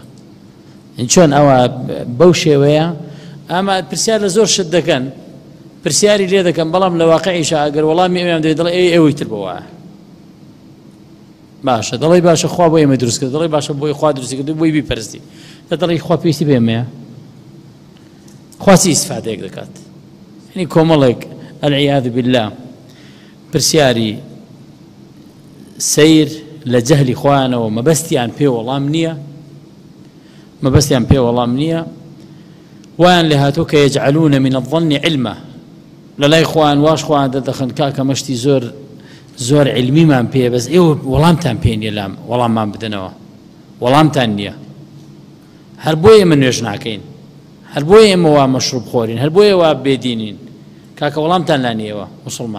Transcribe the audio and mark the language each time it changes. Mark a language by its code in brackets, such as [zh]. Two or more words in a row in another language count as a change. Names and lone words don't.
[ckb] چۆن ئەوە بەو شێوەیە ئەمە پرسیار لە زۆر شت دەکەن، پرسیاری لێ دەکەن، بەڵام لە واقعیشە ئەگەر وەڵامی ئەویان دەوێت دەڵێ ئێوەی تر بەوە باشە، دەڵێ باشە خوا بۆ ئێمە دروست کرد، دەڵێ باشە بۆی خوا دروستی کرد بۆی بیپەرستی، دەڵێ خوا پێویستی بە ئێمەیە، خوا چی ئیسفادەیەک دەکات. یعنی کۆمەڵێک [ar] العیاذ بالله [ckb] پرسیاری سیر لە جەهلی خوانەوە مەبەستیان پێ وەڵام نییە، وان لە هاتوو کە [ar] یەجعلون من الظن علما، [ckb] لەلای خوان واش خوان دەدەخن کاکە مەشتی زۆر علمیمان پێ، بەس ئێوە وەڵامتان پێ نییە، لام وەڵاممان بدەنەوە، وەڵامتان نییە. هەر بۆیە ئێمە نوێژ ناکەین، هەر بۆیە ئێمە وا مەشروب خۆرین، هەر بۆیە وا بێدینین، کاکە وەڵامتان لا نییەوە موسڵمان.